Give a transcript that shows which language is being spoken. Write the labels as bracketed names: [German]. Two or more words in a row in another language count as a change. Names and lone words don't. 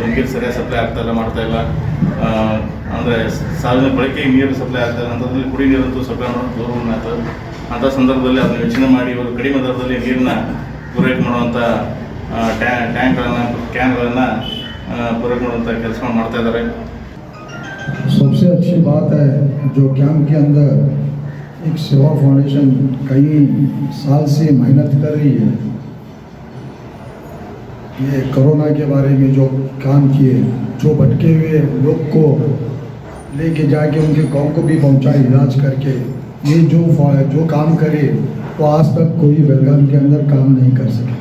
[Kannada] ನೀರು ಸರಿಯಾಗಿ ಸಪ್ಲೈ ಆಗ್ತಾಯಿಲ್ಲ, ಮಾಡ್ತಾಯಿಲ್ಲ. ಅಂದರೆ ಸಾರ್ವಜನಿಕ ಬಳಕೆಗೆ ನೀರು ಸಪ್ಲೈ ಆಗ್ತಾಯಿಲ್ಲ. ಅಂಥದ್ರಲ್ಲಿ ಕುಡಿ ನೀರಂತೂ ಸಪ್ಲೈ ಮಾಡೋದು ದೂರವನ್ನು ಆಗ್ತದೆ. ಅಂಥ ಸಂದರ್ಭದಲ್ಲಿ ಅದನ್ನು ಯೋಚನೆ ಮಾಡಿ ಇವರು ಕಡಿಮೆ ದರದಲ್ಲಿ ನೀರನ್ನ ಪೂರೈಕೆ ಮಾಡುವಂಥ ಟ್ಯಾಂಕ್ಗಳನ್ನು, ಕ್ಯಾನ್ಗಳನ್ನು ಪೂರೈಕೆ ಮಾಡುವಂಥ ಕೆಲಸ ಮಾಡ್ತಾ ಇದ್ದಾರೆ. [Hindi] सबसे अच्छी बात है जो कैंप के अंदर एक सेवा फाउंडेशन कई साल से मेहनत कर रही है. ये कोरोना के बारे में जो काम किए, जो भटके हुए लोग को लेके जाके उनके गांव को भी पहुंचाए इलाज करके, ये जो काम करे वो आज तक कोई बेलगाम के अंदर काम नहीं कर सके.